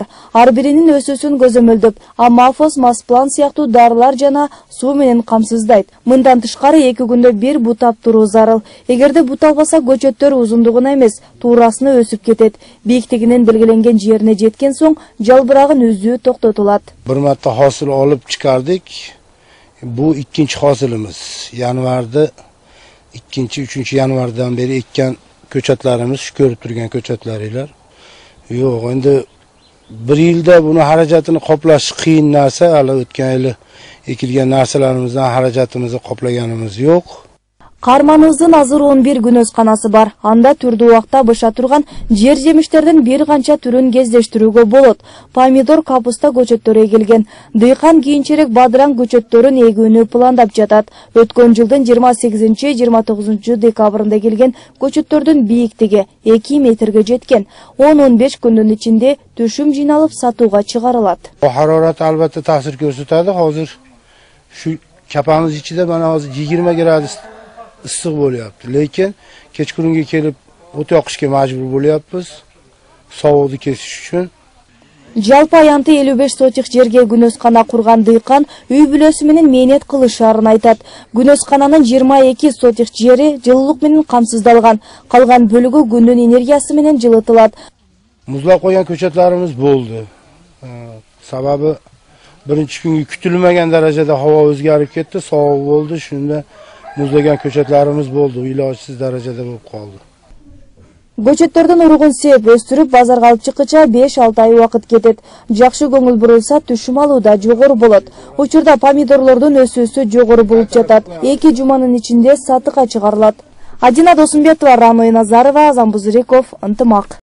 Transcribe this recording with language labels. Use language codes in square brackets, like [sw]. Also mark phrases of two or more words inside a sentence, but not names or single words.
[ky] Ар биринин өсүүсүн көзөмөлдөп, Амафос, Масплан сыяктуу дарылар жана суу менен камсыздайт. Мындан тышкары 2 күндө бир бутап туруу зарыл. Эгерде буталбаса, көчөттөр узундугуна эмес, туурасына өсүп кетет. Бийиктигинин белгиленген жерине жеткен соң жалбырагын үзүү токтотулат. [uz] Bir marta hosil olib chiqardik. Bu ikkinchi hosilimiz. Yanvarda 2-3 yanvardan beri ekkan ko'chatlarimiz, shu ko'rib turgan ko'chatlaringlar. Yo'q, endi bir yilda buni xarajatini qoplash qiyin narsa. Hali o'tgan yili ekilgan narsalarimizdan xarajatimizni qoplaganimiz yo'q. [ky] Карманыбыздын азыр 11 күнөсканасы бар. Анда түрдүү убакта быша турган жер жемиштердин бир канча түрүн кездештирүүгө болот. Помидор, капуста көчөттөрү эгилген. Дыйкан кийинчерээк бадыраң көчөттөрүн эгүүнү пландап жатат. Өткөн жылдын 28-29 декабрында эгилген көчөттөрдүн бийиктиги 2 метрге жеткен. 10-15 күндүн ичинде түшүм жыйналып сатууга чыгарылат. [uz] Harorат albatta ta'sir ko'rsatadi. Hozir shu kapamiz ichida mana hozir 20 gradus issiq bo'lyapti. Lekin kechqurunga kelib o't yoqishga majbur bo'lyapmiz. Sovuqni kesish uchun. [ky] Жалпы аянты 55 сотих жерге күнөскана курган дыйкан үй бүлөсү менен мээнет кылышарын айтат. Күнөскананын 22 сотих жери жылуулук менен камсыздалган. Калган бөлүгү күндүн энергиясы менен жылытылат. [uz] Muzlab qo'ygan ko'chatlarimiz bo'ldi. Sababi birinchi kungi kutilmagan darajada havo o'zgarib ketdi, sovuq bo'ldi. Shunda muzlagan ko'chatlarimiz bo'ldi, ilojsiz darajada bo'lib qoldi. [ky] Көчөттөрдүн уругун сеп өстүрүп базарга алып чыккыча 5-6 ай убакыт кетет. Жакшы көңүл бурулса, түшүм алуу да жогору болот. Учурда помидорлордун өсүүсү жогору болуп жатат. 2 жуманын ичинде сатыкка чыгарылат. Адина Досумбетова, Рамой Назарова, Азамбузриков, Ынтымак.